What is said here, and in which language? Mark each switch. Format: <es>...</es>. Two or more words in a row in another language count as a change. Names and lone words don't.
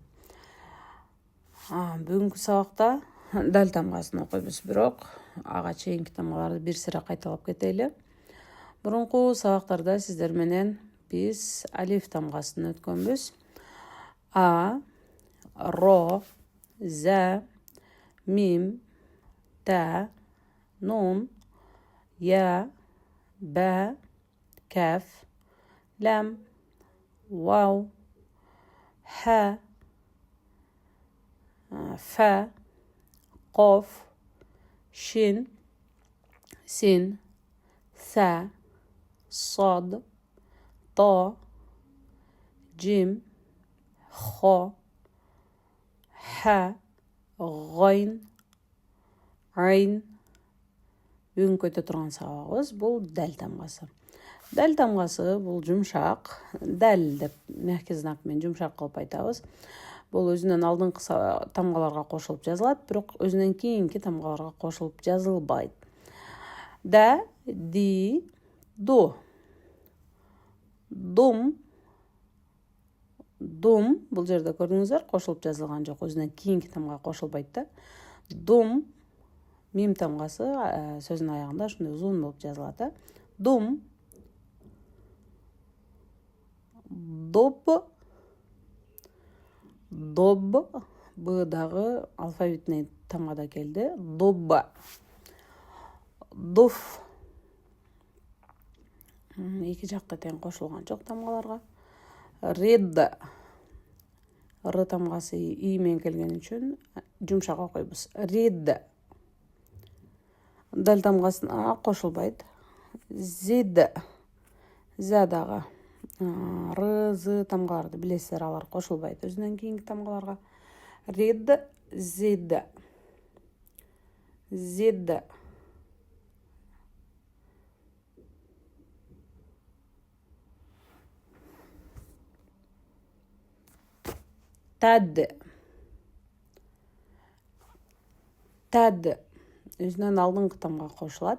<ky>Бүгүнкү сабакта дал тамгасын окуйбуз, бирок ага чейинки тамгаларды бир сыра кайталап кетели. Мурунку сабактарда сиздер менен биз алиф тамгасын өткөнбүз. А, ро, за, мим, та, нун, я, ба, каф, лам, вау, ха,</ky> <ar>фа, قاف, شين, سين, ثاء, صاد, طاء, جيم, خاء, حاء, غين, عين.</ar> <ky>Бүгүнкү өтө турган сабагыбыз бул дал тамгасы. Дал тамгасы бул жумшак, дал деп</ky> <ru>мягкий знак</ru> <ky>менен жумшак кылып айтабыз. Бул өзүнөн алдыңкы тамгаларга кошулуп жазылат, бирок өзүнөн кийинки тамгаларга кошулуп жазылбайт. Да, ди, ду. Дум, дум, бул жерде көрдүңүздөр, кошулуп жазылган жок, өзүнөн кийинки тамга кошулбайт да. Дум, мим тамгасы сөзүнүн аягында ушундай узун болуп жазылат. Дум, доб, доб, б дагы алфавитный тамгада келди. Добба, дуф, эки жакта тең кошулган жок тамгаларга. Ред, р тамгасы и менен келген үчүн жумшак окуйбуз. Ред, дал тамгасына кошулбайт. Зид, за дагы р, з тамгаларды билесиздер, алар кошулбайт өзүнөн кийинки тамгаларга. Ред, зид, зид. Тад, тад өзүнөн алдыңкы тамга кошулат.</ky>